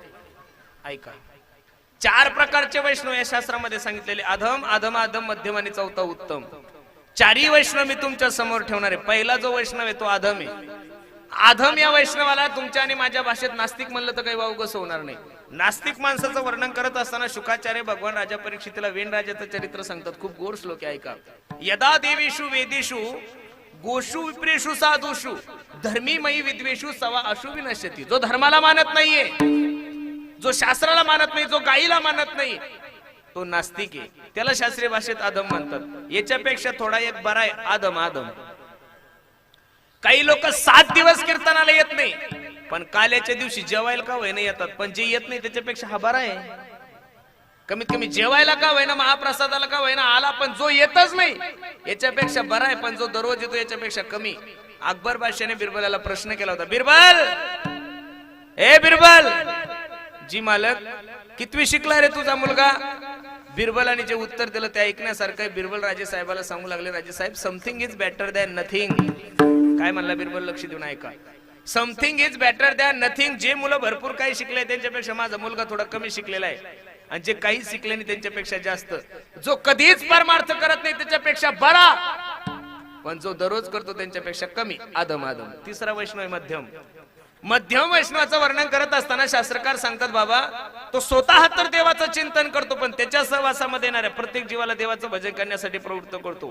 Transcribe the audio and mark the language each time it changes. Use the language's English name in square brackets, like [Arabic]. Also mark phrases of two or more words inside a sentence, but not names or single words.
[Marathi] ऐका, 4 प्रकारचे वैष्णव या शास्त्रामध्ये सांगितलेले, अधम अधम अधम मध्यम आणि चौथा उत्तम। चारही वैष्णव मी तुमच्या समोर ठेवणार आहे. पहिला जो वैष्णव आहे तो आधम आहे. आधम या वैष्णवाला तुमच्या आणि माझ्या भाषेत नास्तिक म्हणलं तर काही वावगस होणार नाही. नास्तिक माणसाचं वर्णन करत असताना शुकाचार्य भगवान राजा परीक्षितीला वेण राजाचं चरित्र सांगतात. खूप गोड श्लोक आहे, ऐका. [Sanskrit] यदा देवीषु वेदेषु गोषु विप्रेषु साधुषु धर्मी मयी विद्वेषु सवा अशु विनश्यति. [Marathi] जो धर्माला मानत नाहीये, जो शास्त्राला मानत नाही, जो गाईला मानत नाही, तो नास्तिक आहे. त्याला शास्त्रीय भाषेत आदम म्हणतात. याच्यापेक्षा थोडा एक बरा आहे आदम. आदम काही लोक 7 दिवस कीर्तनाला येत नाही, पण काल्याच्या दिवशी जेवायला का होईना येतात. पण जे येत नाही त्याच्यापेक्षा हा बरा आहे. कमीत कमी जेवायला का होईना, महाप्रसादाला का होईना आला, पण जो येतच नाही याच्यापेक्षा बरा आहे. पण जो दररोज येतो याच्यापेक्षा कमी. अकबर बादशाहने बिरबलाला प्रश्न केला होता. बिरबल, ए बिरबल, जी मालक, कितवी शिकला रे तुझा मुलगा? बिरबलाने जे उत्तर दिलं ते ऐकण्यासारखं आहे. बिरबल राजे साहेबाला सांगू लागले, राजे साहेब, [English] something is better than nothing. [Marathi] काय म्हणला बिरबल? लक्ष देऊन ऐका. [English] something is better than nothing. [Marathi] जे मुलं भरपूर काही शिकले त्यांच्यापेक्षा माझा मुलगा थोडा कमी शिकलेला आहे, आणि जे काही शिकले नाही त्यांच्यापेक्षा जास्त. जो कधीच परमार्थ करत नाही त्याच्यापेक्षा बरा, पण जो दररोज करतो त्यांच्यापेक्षा कमी. आदम. आदम. तिसरा वैष्णव आहे मध्यम. मध्यम वैष्णवाचं वर्णन करत असताना शास्त्रकार सांगतात, बाबा तो स्वतः तर देवाचं चिंतन करतो, पण त्याच्या सहवासामध्ये येणाऱ्या प्रत्येक जीवाला देवाचं भजन करण्यासाठी प्रवृत्त करतो.